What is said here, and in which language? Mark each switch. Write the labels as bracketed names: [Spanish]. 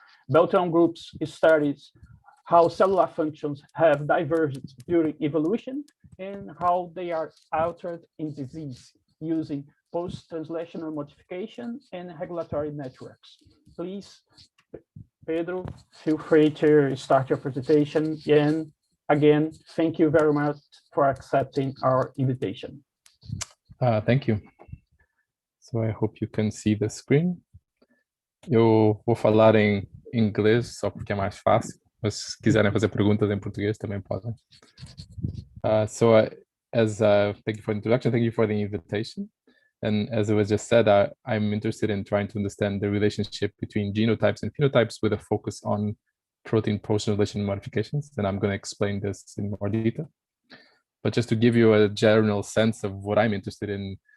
[English] Beltrão groups studies how cellular functions have diverged during evolution and how they are altered in disease using post-translational modification and regulatory networks. Please, Pedro, feel free to start your presentation. And again, thank you very much for accepting our invitation. Thank you. So I hope you can see the screen. [Portuguese] Eu vou falar em inglês só porque é mais fácil, mas se quiserem fazer perguntas em português também podem. [English] Thank you for the introduction, thank you for the invitation. And as it was just said, I'm interested in trying to understand the relationship between genotypes and phenotypes with a focus on protein post-translation modifications. And I'm going to explain this in more detail. But just to give you a general sense of what I'm interested in,